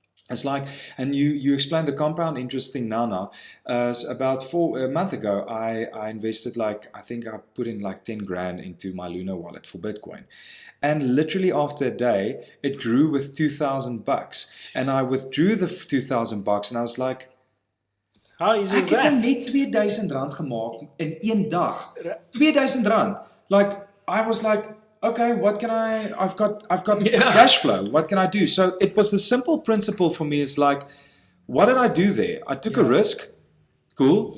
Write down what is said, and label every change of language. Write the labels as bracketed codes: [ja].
[en] It's like, and you explained the compound interest thing now. About a month ago, I invested I think I put in 10 grand into my Luna wallet for Bitcoin. And literally after a day, it grew with $2,000. And I withdrew the $2,000 and I was like, how easy is that? [af] Ek het net R2,000 gemaak in 1 dag. R2,000. [en] I was like, okay, what can I've got cash flow. What can I do? So it was the simple principle for me, is like, what did I do there? I took a risk. Cool.